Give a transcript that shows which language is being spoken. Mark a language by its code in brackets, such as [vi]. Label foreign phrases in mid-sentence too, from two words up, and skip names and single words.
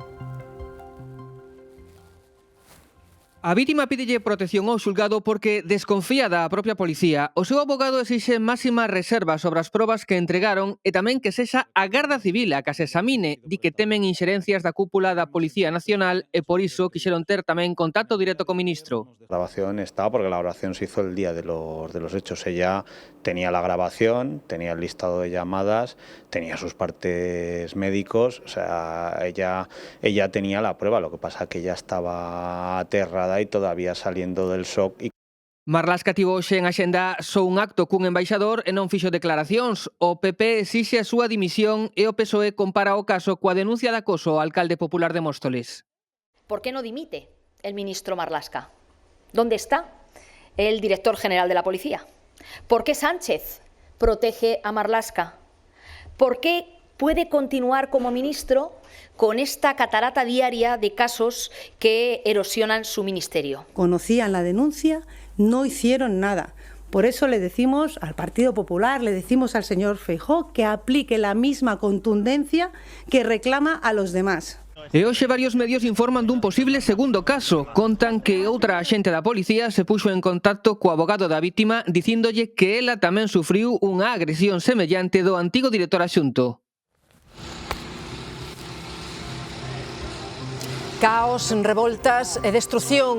[gl] A vítima pídelle protección ao xulgado porque desconfía da propia policía. O seu abogado exixe máxima reserva sobre as probas que entregaron e tamén que sexa a Garda Civil a que se examine. Di que temen inxerencias da cúpula da Policía Nacional e por iso quixeron ter tamén contacto directo co ministro. [es] La grabación está porque la grabación se hizo el día de los hechos. Ella tenía la grabación, tenía el listado de llamadas, tenía sus partes médicos, o sea, ella tenía la prueba. Lo que pasa es que ella estaba aterrada y todavía saliendo del shock. [gl] Marlaska tivo hoxe en axenda só un acto cun embaixador e non fixo declaracións. O PP exixe a súa dimisión e o PSOE compara o caso coa denuncia de acoso ao alcalde popular de Móstoles. [es] ¿Por qué no dimite el ministro Marlaska? ¿Dónde está el director general de la policía? ¿Por qué Sánchez protege a Marlaska? ¿Por qué puede continuar como ministro con esta catarata diaria de casos que erosionan su ministerio? Conocían la denuncia, no hicieron nada. Por eso le decimos al Partido Popular, le decimos al señor Feijóo que aplique la misma contundencia que reclama a los demás. [gl] E hoxe varios medios informan dun posible segundo caso. Contan que outra axente da policía se puxo en contacto co abogado da vítima dicíndolle que ela tamén sufriu unha agresión semellante do antigo director adxunto. Caos, revoltas e destrucción.